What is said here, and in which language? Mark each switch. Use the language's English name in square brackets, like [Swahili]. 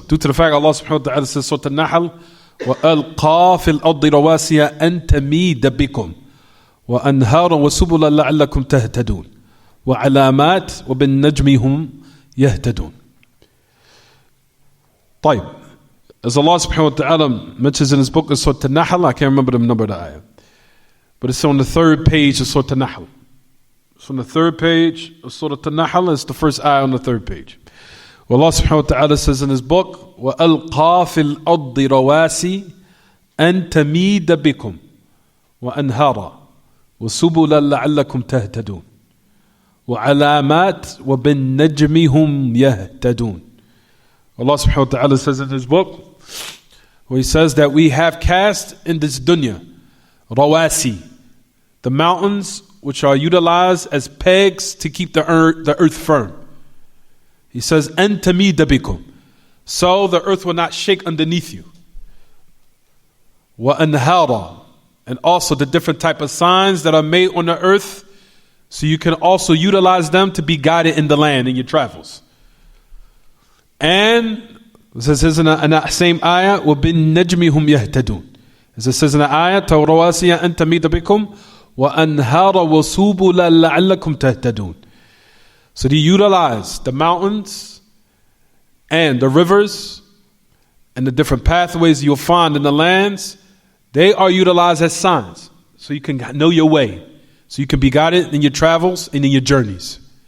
[English] Due to the fact Allah subhanahu wa ta'ala says, Surah An-Nahl, [Arabic] وَأَلْقَى فِي الْأَرْضِ رَوَاسِيَ أَن تَمِيدَ بِكُمْ وَأَنْهَارًا وَسُبُلًا لَعَلَّكُمْ تَهْتَدُونَ وَعَلَامَاتٍ وَبِالنَّجْمِ هُمْ يَهْتَدُونَ. طيب. [English] As Allah subhanahu wa ta'ala mentions in his book in Surah An-Nahl, I can't remember the number of the ayah, but it's on the 3rd page of Surah An-Nahl. It's on the 3rd page of Surah An-Nahl. It's the first ayah on the 3rd page. Well, Allah subhanahu wa ta'ala says in his book, [Arabic] وَأَلْقَى فِي الْأَرْضِ رَوَاسِي أَن تَمِيدَ بِكُمْ وَأَنْهَارًا وَسُبُلًا لَعَلَّكُمْ تَهْتَدُونَ وَعَلَامَاتٍ وَبِالنَّجْمِ هُمْ يَهْتَدُونَ. [English] Allah subhanahu wa ta'ala says in his book, where he says that we have cast in this dunya, rawasi, the mountains which are utilized as pegs to keep the earth firm. He says, [Arabic] an tamida bikum, [English] so the earth will not shake underneath you. [Arabic] Wa anhara, [English] and also the different type of signs that are made on the earth, so you can also utilize them to be guided in the land in your travels. And it says in the same ayah, [Arabic] وَبِالنَّجْمِ هُمْ يَهْتَدُونَ. [English] As it says in the ayah, [Arabic] تَوْرَوَاسِيَ أَن تَمِيدَ بِكُمْ وَأَنْهَارَ وَسُبُلًا لَعَلَّكُمْ تَهْتَدُونَ. [English] So they utilize the mountains and the rivers and the different pathways you'll find in the lands. They are utilized as signs, so you can know your way, so you can be guided in your travels and in your journeys.